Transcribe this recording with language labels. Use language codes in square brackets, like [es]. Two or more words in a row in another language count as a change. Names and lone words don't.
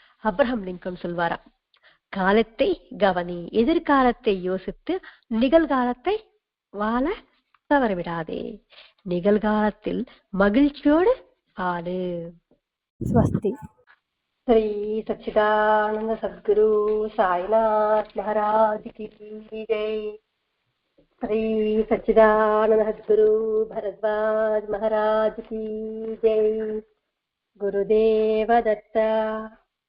[ta] அப்ரஹாம் லிங்கன் சொல்வாரா, காலத்தை கவனி, எதிர்காலத்தை யோசித்து நிகழ்காலத்தை வாழ தவறவிடாதே, நிகழ்காலத்தில் மகிழ்ச்சியோடு ஆடு. ஸ்வஸ்தி. [hi] श्री सच्चिदानंद सद्गुरु साईनाथ महाराज की जय. श्री सच्चिदानंद सद्गुरु भरद्वाज महाराज की जय. गुरुदेव दत्ता.